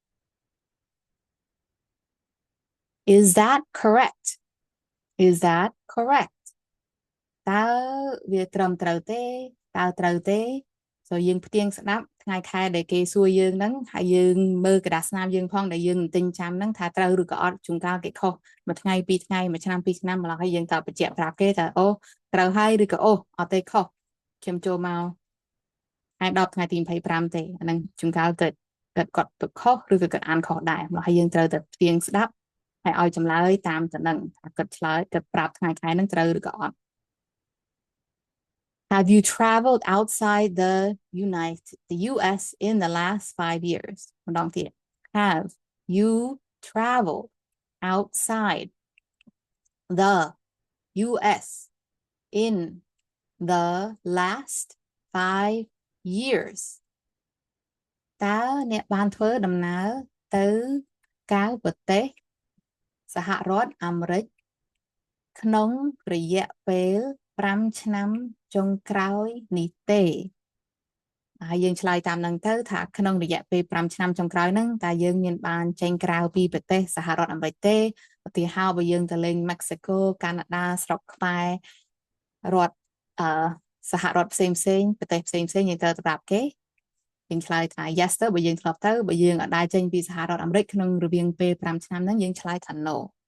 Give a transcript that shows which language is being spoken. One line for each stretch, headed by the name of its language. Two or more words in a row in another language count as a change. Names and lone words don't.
English: Is that correct Is that correct
Khmer: តើវាត្រឹមត្រូវទេតើត្រូវទេ so យើងផ្ទៀងស្ដាប់ថ្ងៃខែដែលគេសួរយើងហ្នឹងហើយយើងមើលกระดาษស្នាម យើងផងដែលយើងទិញចាំហ្នឹងថាត្រូវឬក៏អត់ជួនកាលគេខុសមួយថ្ងៃពីរថ្ងៃមួយឆ្នាំពីរឆ្នាំម្ល៉េះហើយយើងតើបញ្ជាក់ប្រាប់គេថាអូត្រូវហើយឬក៏អូអត់ទេខុសខ្ញុំចូលមកថ្ងៃ10ថ្ងៃទី25ទេអាហ្នឹងជួនកាលគាត់ទៅខុសឬក៏គាត់អានខុសដែរម្ល៉េះហើយយើងត្រូវតែផ្ទៀងស្ដាប់ហើយឲ្យចម្លើយតាមទៅហ្នឹងថាគាត់ឆ្លើយគាត់ប្រាប់ថ្ងៃខែហ្នឹងត្រូវឬក៏អត់
English: Have you traveled outside the US in the last 5 years? Have you traveled outside the US in the last 5 years?
Khmer: តើអ្នកបានធ្វើដំណើរទៅក្រៅប្រទេសសហរដ្ឋអាមេរិកក្នុងរយៈពេល5ឆ្នាំចុងក្រោយនេះ ទេហើយយើងឆ្លើយតាមនឹងទៅថាក្នុងរយៈពេល5ឆ្នាំចុងក្រោយហ្នឹងតើយើងមានបានចេញក្រៅពីប្រទេសសហរដ្ឋអាមេរិកទេឧទាហរណ៍បើយើងទៅលេងម៉ាក់ស៊ីកូកាណាដាស្រុកខ្មែររដ្ឋសហរដ្ឋផ្សេងប្រទេសផ្សេងយើងត្រូវប្រាប់គេយើងឆ្លើយថា yes ទៅបើយើងធ្លាប់ទៅបើយើងអត់ដែរចេញពីសហរដ្ឋអាមេរិកក្នុងរវាងពេល5ឆ្នាំហ្នឹងយើងឆ្លើយថា no